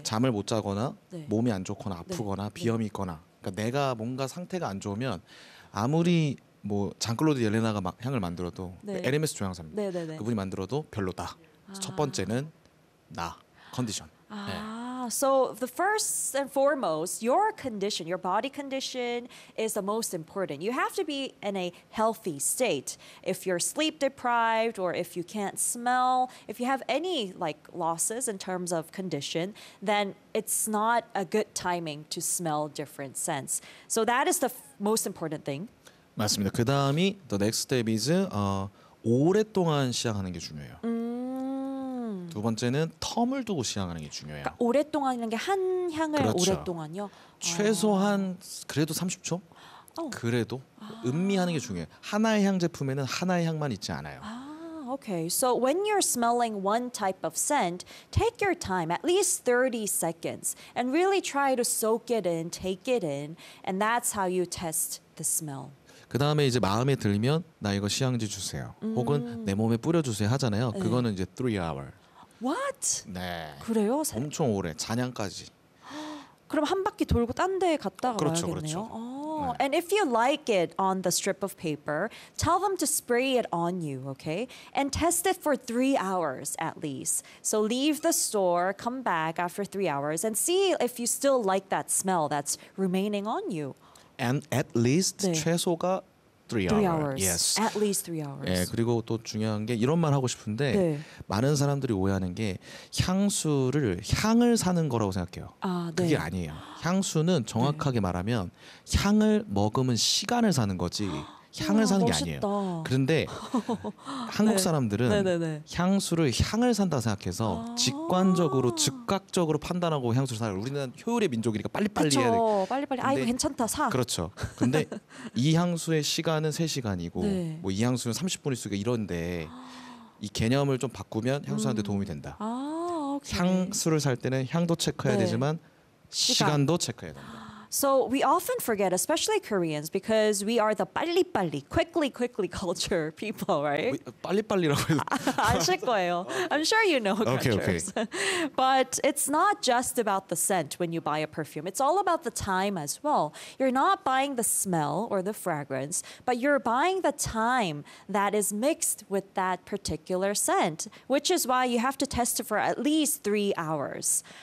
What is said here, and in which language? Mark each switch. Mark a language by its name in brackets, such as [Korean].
[Korean] 잠을 못 자거나 몸이 안 좋거나 아프거나 비염이 있거나 그러니까 내가 뭔가 상태가 안 좋으면 아무리 뭐 장클로드 옐레나가 향을 만들어도 LMS 조향사입니다. 네네네. 그분이 만들어도 별로다. 첫 번째는 나, 컨디션. [English] So the first and foremost, your condition, your body condition is the most important. You have to be in a healthy state. If you're sleep deprived or if you can't smell, if you have any like losses in terms of condition, then it's not a good timing to smell different scents. So that is the most important thing. [Korean] 맞습니다. 그 다음이 [English] the next step is [Korean] 오랫동안 시향하는 게 중요해요. 두 번째는 텀을 두고 시향하는 게 중요해요. 그러니까 오랫동안 하는 게 한 향을 오랫동안요? 최소한 그래도 30초? 그래도 음미하는 게 중요해요. 하나의 향 제품에는 하나의 향만 있지 않아요. [English] Okay, so when you're smelling one type of scent, take your time, at least 30 seconds, and really try to soak it in, take it in, and that's how you test the smell. [Korean] 그 다음에 이제 마음에 들면 나 이거 시향지 주세요. 혹은 내 몸에 뿌려주세요 하잖아요. 그거는 이제 [English] 3 hours. What? [Korean] 네. 그래요? 엄청 오래. 잔향까지. 그럼 한 바퀴 돌고 딴 데 갔다가 와야겠네요. 그렇죠. 네. [English] And if you like it on the strip of paper, tell them to spray it on you, okay? And test it for 3 hours at least. So leave the store, come back after 3 hours, and see if you still like that smell that's remaining on you. And at least [Korean] 최소가 [English] 3 hours. Yes. At least 3 hours. [Korean] 예, 그리고 또 중요한 게 이런 말 하고 싶은데 많은 사람들이 오해하는 게 향수를 향을 사는 거라고 생각해요. 아, 그게 아니에요. 향수는 정확하게 말하면 향을 먹으면 시간을 사는 거지 향을 와, 사는 게 멋있다. 아니에요. 그런데 한국 사람들은 향수를 향을 산다 생각해서 직관적으로 즉각적으로 판단하고 향수를 사요. 우리는 효율의 민족이니까 빨리빨리 해야 돼. 그렇죠. 빨리빨리. 아 이거 괜찮다. 사. 그렇죠. 근데 이 향수의 시간은 3시간이고 뭐 이 향수는 30분일 수가 이런데 이 개념을 좀 바꾸면 향수한테 도움이 된다. 아, 오케이. 향수를 살 때는 향도 체크해야 되지만 시간도 체크해야 된다. [English] So we often forget, especially Koreans, because we are the 빨리빨리, quickly culture people, right? [Korean] 빨리빨리라고 아실 거예요. [English] I'm sure you know. Okay. But it's not just about the scent when you buy a perfume. It's all about the time as well. You're not buying the smell or the fragrance, but you're buying the time that is mixed with that particular scent, which is why you have to test it for at least 3 hours.